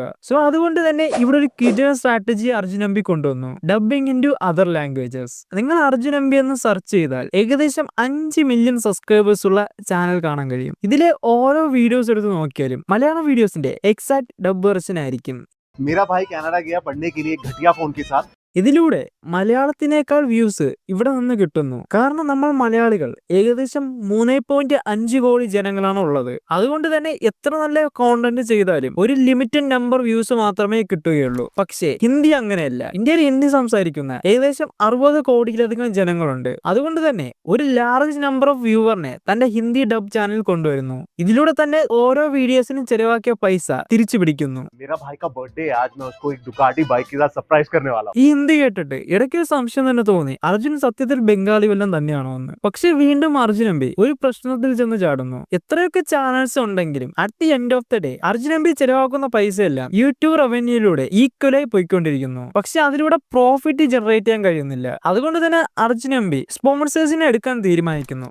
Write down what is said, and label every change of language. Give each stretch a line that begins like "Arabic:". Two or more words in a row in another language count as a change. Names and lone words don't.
Malayalam: സോ അതുകൊണ്ട് തന്നെ ഇവിടെ ഒരു കിഡിലൻ സ്ട്രാറ്റജി അർജുൻ എംപി കൊണ്ടുവന്നു,
English: dubbing into other languages.
Malayalam: നിങ്ങൾ അർജുൻ എംപി എന്ന് സെർച്ച് ചെയ്താൽ ഏകദേശം 5
English: million subscribers
Malayalam: ഉള്ള ചാനൽ കാണാൻ കഴിയും. ഇതിലെ ഓരോ വീഡിയോസ് എടുത്ത് നോക്കിയാലും മലയാളം വീഡിയോസിന്റെ
English: exact dub version
Malayalam: ആയിരിക്കും.
Hindi: मेरा भाई कनाडा गया पढ़ने के लिए घटिया फोन के साथ.
Malayalam: ഇതിലൂടെ മലയാളത്തിനേക്കാൾ വ്യൂസ് ഇവിടെ നിന്ന് കിട്ടുന്നു. കാരണം നമ്മൾ മലയാളികൾ ഏകദേശം 3.5 കോടി ജനങ്ങളാണ് ഉള്ളത്. അതുകൊണ്ട് തന്നെ എത്ര നല്ല കോണ്ടന്റ് ചെയ്താലും ഒരു
English: limited number views
Malayalam: മാത്രമേ കിട്ടുകയുള്ളൂ. പക്ഷേ ഹിന്ദി അങ്ങനെയല്ല. ഇന്ത്യയിൽ ഹിന്ദി സംസാരിക്കുന്ന ഏകദേശം 60 കോടിയിലധികം ജനങ്ങളുണ്ട്. അതുകൊണ്ട് തന്നെ ഒരു
English: large number of
Malayalam: വ്യൂവറിനെ തന്റെ ഹിന്ദി
English: dub channel
Malayalam: കൊണ്ടുവരുന്നു. ഇതിലൂടെ തന്നെ ഓരോ വീഡിയോസിനും ചെലവാക്കിയ പൈസ തിരിച്ചു പിടിക്കുന്നു.
Hindi: मेरा भाई का बर्थडे है आज, मैं उसको एक डुकाटी बाइक के साथ सरप्राइज करने वाला हूं.
Malayalam: ഈ ഹിന്ദി കേട്ടിട്ട് ഇടയ്ക്ക് സംശയം തന്നെ തോന്നി, അർജുൻ സത്യത്തിൽ ബംഗാളി വല്ലതും തന്നെയാണോ എന്ന്. പക്ഷെ വീണ്ടും അർജുൻ എംപി ഒരു പ്രശ്നത്തിൽ ചെന്ന് ചാടുന്നു. എത്രയൊക്കെ ചാനൽസ് ഉണ്ടെങ്കിലും
English: at the end of the day
Malayalam: അർജുൻ എംപി ചെലവാക്കുന്ന പൈസയെല്ലാം യൂട്യൂബ് റവന്യൂയിലൂടെ ഈക്വലായി പോയിക്കൊണ്ടിരിക്കുന്നു. പക്ഷെ അതിലൂടെ
English: profit generate
Malayalam: ചെയ്യാൻ കഴിയുന്നില്ല. അതുകൊണ്ട് തന്നെ അർജുൻ എംപി സ്പോൺസേഴ്സിനെ എടുക്കാൻ തീരുമാനിക്കുന്നു.